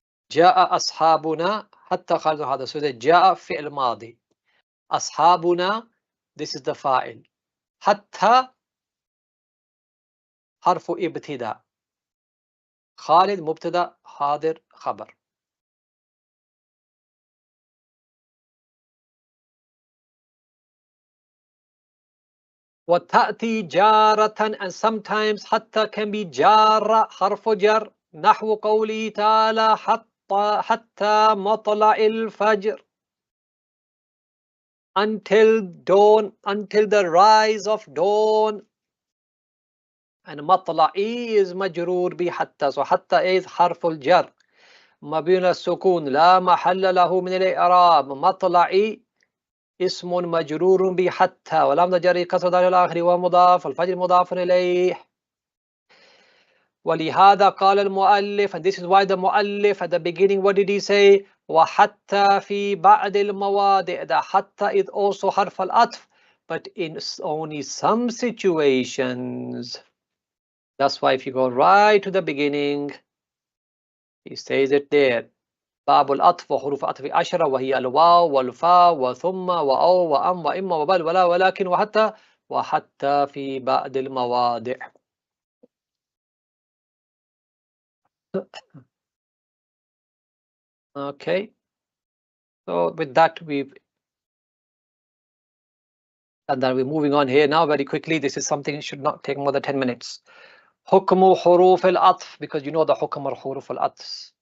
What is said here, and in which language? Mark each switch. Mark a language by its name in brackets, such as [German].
[Arabic] جاء أصحابنا حتى خالد هذا. [English] So that [Arabic] جاء فعل ماضي. [English] أصحابنا, this is the fa'il. [Arabic] حتى حرف ابتداء. خالد مبتدا حاضر خبر. وتأتي جارة, [English] and sometimes [Arabic] حتى [English] can be [Arabic] جارة حرف جر نحو قوله تعالى حتى مطلع الفجر, [English] until dawn, until the rise of dawn. [Arabic] And مطلعي is مجرور بحتى. So حتى is حرف الجر مبني على السكون لا محل له من الإعراب. مطلعي اسم مجرور بحتى ولم جر كسر دال الآخر ومضاف الفجر مضاف إليه. ولهذا قال المؤلف, [English] and this is why the muallif at the beginning, what did he say? [Arabic] وحتى في بعض المواضع. [English] The حتى is also حرف العطف, but in only some situations. That's why if you go right to the beginning, he says it there. [Arabic] باب العطف وحروف عطف 10 وهي الواو والفاء وثم وأو وأم وإم وبل ولا ولكن وحتى في بعض المواضع. [English] Okay, so with that we're moving on here now very quickly. This is something that should not take more than 10 minutes. [Arabic] حكم حروف العطف, [English] because you know the [Arabic] حكم حروف العطف.